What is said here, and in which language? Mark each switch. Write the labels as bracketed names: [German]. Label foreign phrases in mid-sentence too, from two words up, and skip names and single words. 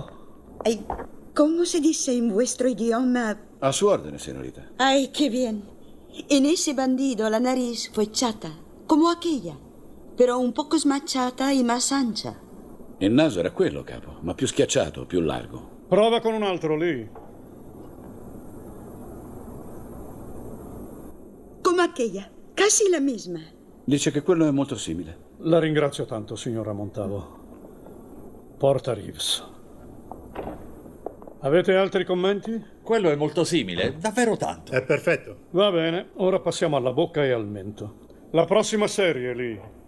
[Spanish] Ay, ¿cómo se dice en vuestro idioma? A su ordine, señorita. Ay, qué bien. En ese bandido la nariz fue chata, como aquella, pero un poco smacciata y más ancha. [Italian] Il naso era quello, capo, ma più schiacciato, più largo. Prova con un altro lì. [Spanish] Como aquella, casi la misma. [Italian] Dice che quello è molto simile. La ringrazio tanto, signora Montavo. Porta Reeves. Avete altri commenti? Quello è molto simile, davvero tanto. È perfetto. Va bene, ora passiamo alla bocca e al mento. La prossima serie lì.